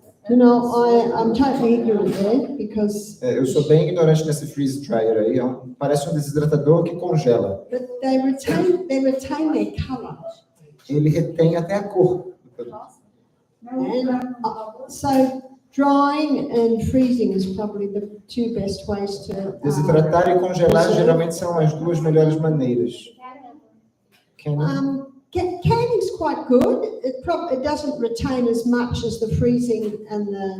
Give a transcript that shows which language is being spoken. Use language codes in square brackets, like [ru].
[en] You know, I'm totally ignorant there because. [pt] Eu sou bem ignorante nesse freeze dryer aí. Parece um desidratador que congela. [en] But they retain their color. [pt] Ele retém até a cor do produto. [en] And so drying and freezing is probably the two best ways to. [pt] Desidratar e congelar geralmente são as duas melhores maneiras. [en] Canning is quite good. It doesn't retain as much as the freezing and the.